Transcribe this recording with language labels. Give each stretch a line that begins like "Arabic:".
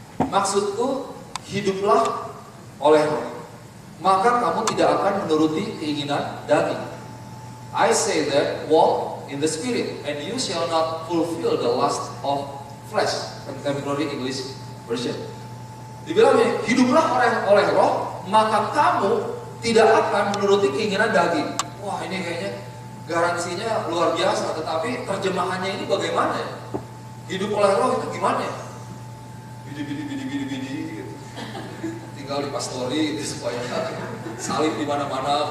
Indonesian: Maksudku, hiduplah oleh roh, maka kamu tidak akan menuruti keinginan daging.
English: I say that walk in the spirit, and you shall not fulfill the lust of flesh. Contemporary English version.
Indonesian: Dibilang hiduplah oleh roh, maka kamu tidak akan menuruti keinginan daging. Wah, ini kayaknya garansinya luar biasa, tetapi terjemahannya ini bagaimana ya? Hidup oleh roh itu gimana ya? Bidi gitu. Tinggal di pastori gitu, supaya salib di mana-mana.